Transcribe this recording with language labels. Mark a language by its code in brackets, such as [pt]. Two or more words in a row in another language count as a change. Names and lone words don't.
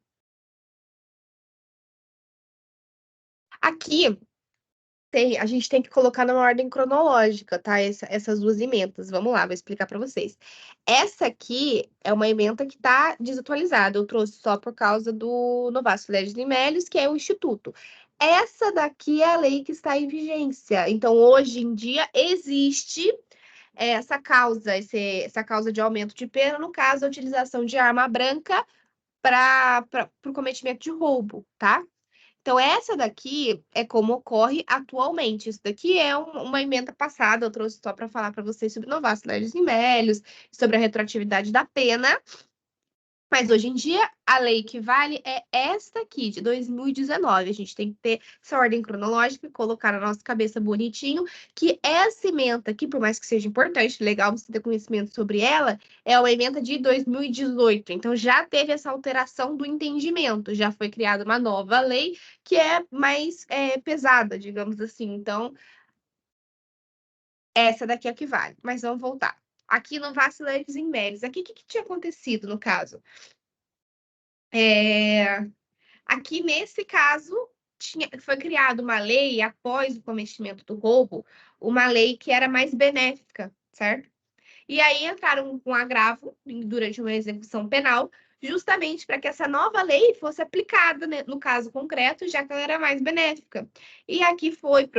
[pt] Aqui, a gente tem que colocar numa ordem cronológica, tá? Essas duas emendas. Vamos lá, vou explicar para vocês. Essa aqui é uma emenda que está desatualizada. Eu trouxe só por causa do [la] novatio legis in melius, [pt] que é o Instituto. Essa daqui é a lei que está em vigência. Então, hoje em dia, existe essa causa de aumento de pena, no caso, da utilização de arma branca para o cometimento de roubo, tá? Então, essa daqui é como ocorre atualmente. Isso daqui é uma emenda passada, eu trouxe só para falar para vocês sobre [la] novatio legis in melius, [pt] sobre a retroatividade da pena. Mas hoje em dia, a lei que vale é esta aqui, de 2019. A gente tem que ter essa ordem cronológica e colocar na nossa cabeça bonitinho que essa emenda aqui, por mais que seja importante, legal você ter conhecimento sobre ela, é uma emenda de 2018. Então, já teve essa alteração do entendimento. Já foi criada uma nova lei que é mais pesada, digamos assim. Então, essa daqui é a que vale. Mas vamos voltar. Aqui no [la] novatio legis in melius. [pt] Aqui, o que tinha acontecido no caso? Aqui, nesse caso, foi criada uma lei, após o cometimento do roubo, uma lei que era mais benéfica, certo? E aí entraram com agravo durante uma execução penal, justamente para que essa nova lei fosse aplicada, né, no caso concreto, já que ela era mais benéfica.